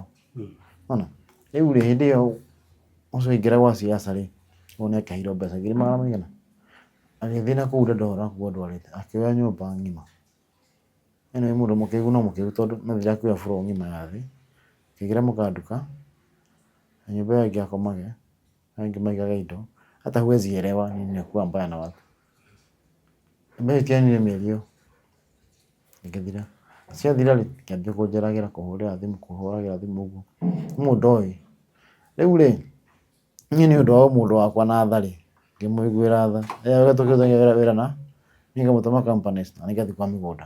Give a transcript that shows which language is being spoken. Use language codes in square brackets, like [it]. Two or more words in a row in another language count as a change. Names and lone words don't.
[ki] Ona rĩu rĩ, hĩndĩ ĩyo ũcio aingĩra gwa siasa rĩ, ũyũ nĩakĩheirwo mbeca 100,000 agĩthiĩ na kũu Dandora kuo ndwarĩte, akĩoya nyũmba ng'ima. Ĩno nĩ mũndũ mũkĩgu no mũkĩgu tondũ no ndĩrakĩoya floor ng'ima ya thĩ, akĩingĩra mũkanduka na nyũmba ĩyo ĩngĩ akomage, angĩ maigaga indo, [sw] hata huwezi elewa nini inakuwa mbaya na watu. [ki] Mbĩtĩanire mĩeri ĩyo ĩgĩthira. Ciathira rĩ, akĩambia kũnjeragĩra kũhũrĩra thimũ ũguo. Mũndũ oĩ. Rĩu rĩ, niĩ nĩ ũndũ wa mũndũ wakwa na tha rĩ, ngĩmũiguĩra tha. Rĩrĩa tũkĩrutaga wĩra na niĩ ngamũtũma companies na nĩngathiĩ kwa mĩgũnda.